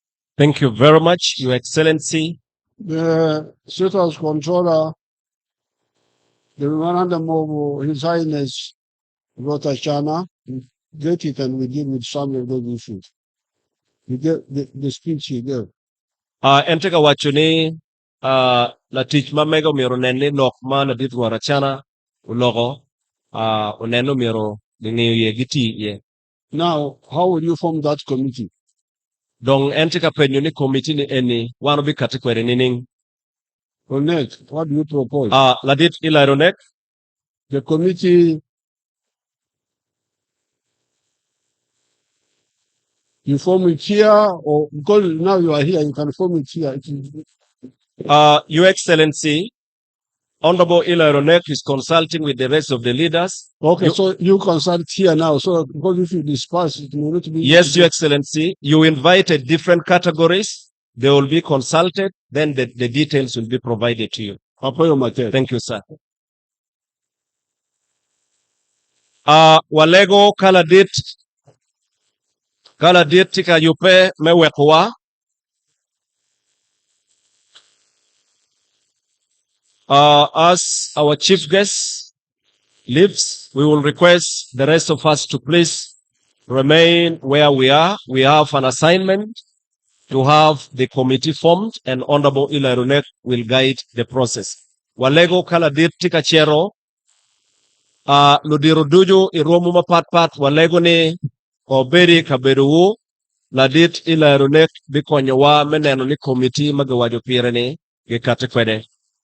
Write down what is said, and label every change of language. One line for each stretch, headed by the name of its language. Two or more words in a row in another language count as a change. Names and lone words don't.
English: Thank you very much, Your Excellency. The State House Controller, the memorandum of His Highness Chana, get it and we deal with some of those issues. You get the speech he gave.
Acoli: Enteka wachuni, la tich mamego miro nene lok ma na dit warachana ulogo, uneno miro lingeo ye giti ye.
English: Now, how will you form that committee?
Acoli: Dong enteka penyo ni committee ni eni, wano bi katikwere nining.
English: Ronek, what do you propose?
Acoli: Ladit ila Ronek.
English: The committee, you form it here, or because now you are here, you can form it here. Your Excellency, Honorable Ilaronek is consulting with the rest of the leaders. Okay, so you consult here now, so because if you disperse, it will not be. Yes, Your Excellency, you invited different categories. They will be consulted, then the details will be provided to you. Thank you, sir.
Acoli: Walego kaladit tika yupe mewekwa.
English: As our chief guest leaves, we will request the rest of us to please remain where we are. We have an assignment to have the committee formed, and Honorable Ilarunek will guide the process.
Acoli: Walego kaladit tika chero, ludiruduju iromu mapatpat walego ni oberi kaberuwu, ladit Ilarunek bikonyowa meneno ni committee magawajo pirene gikate kwede.